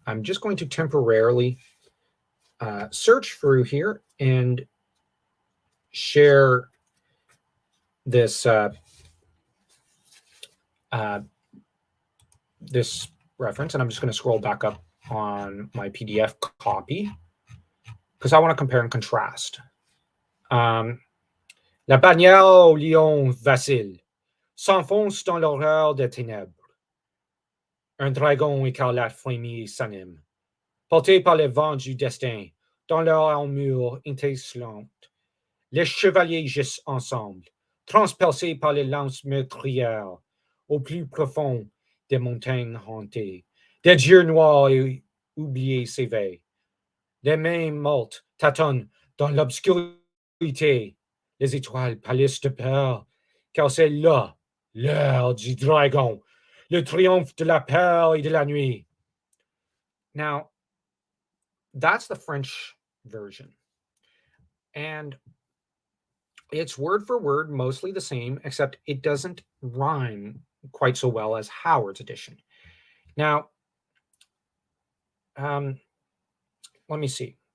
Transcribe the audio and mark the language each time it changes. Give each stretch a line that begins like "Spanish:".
English: I'm just going to temporarily search through here and share this this reference, and I'm just going to scroll back up on my PDF copy because I want to compare and contrast.
French: La bannière au lion Vasile. s'enfonce dans l'horreur des ténèbres. Un dragon écarlate frémit et s'anime, porté par les vents du destin, dans leur armure étincelante. Les chevaliers gisent ensemble, transpercés par les lances meurtrières, au plus profond des montagnes hantées. Des dieux noirs et oubliés s'éveillent. Des mains mortes tâtonnent dans l'obscurité. Les étoiles pâlissent de peur, car c'est là l'heure du dragon, le triomphe de la peur et de la nuit.
English: Now, that's the French version. And it's word for word mostly the same, except it doesn't rhyme quite so well as Howard's edition. Now, let me see.